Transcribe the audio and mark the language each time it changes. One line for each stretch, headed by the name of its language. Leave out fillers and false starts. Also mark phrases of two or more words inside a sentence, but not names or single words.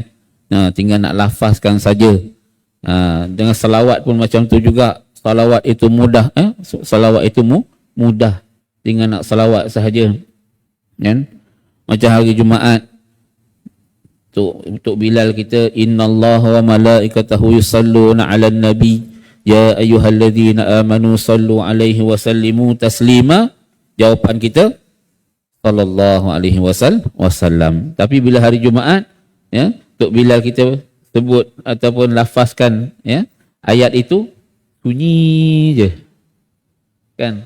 Malay: Tinggal nak lafazkan saja. Dengan salawat pun macam tu juga. Salawat itu mudah, salawat itu mudah. Tinggal nak salawat sahaja, kan? Macam hari Jumaat untuk Bilal kita,
Arabic: إن الله وملائكته يصلون على النبي يا أيها الذين آمنوا صلوا عليه وسلموا تسليما.
Malay: Jawapan kita
Arabic: صلى الله عليه وسلم.
Malay: Tapi bila hari Jumaat, untuk Bilal kita sebut ataupun lafazkan ayat itu, sunyi je, kan?